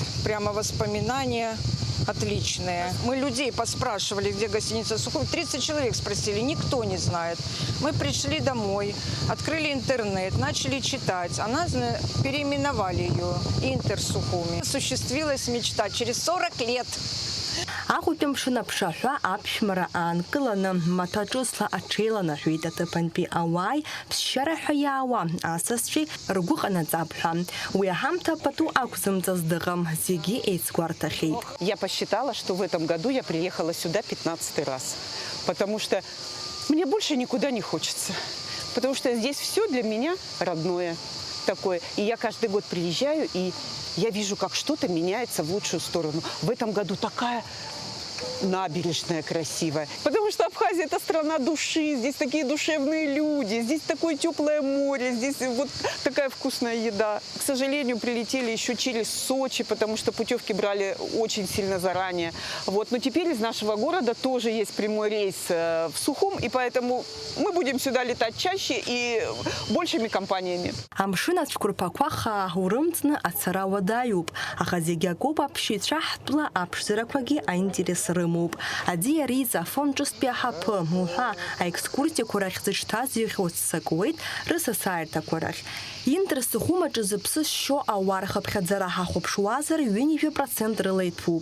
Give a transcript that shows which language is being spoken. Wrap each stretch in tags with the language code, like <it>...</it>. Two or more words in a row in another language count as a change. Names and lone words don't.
<ru>Прямо воспоминания отличные. Мы людей поспрашивали, где гостиница Сухум. 30 человек спросили, никто не знает. Мы пришли домой, открыли интернет, начали читать. А нас переименовали ее Интер Сухуми. Осуществилась мечта через 40 лет.</ru> <ab>Аҟәатәи мшын аԥшаҳәа аԥшәмара аанкыланы, маҭәаҿысла аҽеиланаҳәеит аҭыԥантәи ауааи ԥсшьара ҳәа иаауа асасцәеи ргәы ҟанаҵап ҳәа. Уи аҳамҭа пату ақәзымҵаз дыҟам, зегьы еицгәарҭахьеит.</ab> <ru>Я посчитала, что в этом году я приехала сюда 15-й раз, потому что мне больше никуда не хочется, потому что здесь все для меня родное такое. И я каждый год приезжаю, и я вижу, как что-то меняется в лучшую сторону. В этом году такая набережная красивая. Потому что Абхазия – это страна души, здесь такие душевные люди, здесь такое теплое море, здесь вот такая вкусная еда. К сожалению, прилетели еще через Сочи, потому что путевки брали очень сильно заранее. Вот. Но теперь из нашего города тоже есть прямой рейс в Сухум, и поэтому мы будем сюда летать чаще и большими компаниями.</ru> <ab>Амшын ацәқәырԥақәа хаа урымҵны ацара уадаҩуп, аха зегьы акоуп аԥшьҩцәа ҳтәыла аԥшӡарақәагьы аинтерес рымоуп. Аӡиа риҵа афонд ҿыстәи аҳаԥы уҳәа аекскурсиақәа рахь зыҽҭаз иӷьоз ццакуеит рысасааирҭақәа рахь. Интер Сухум аҿы зыԥсы шьо ауаа рхыԥхьаӡара ҳахәаԥшуазар 20% рыла иҭәуп.</ab>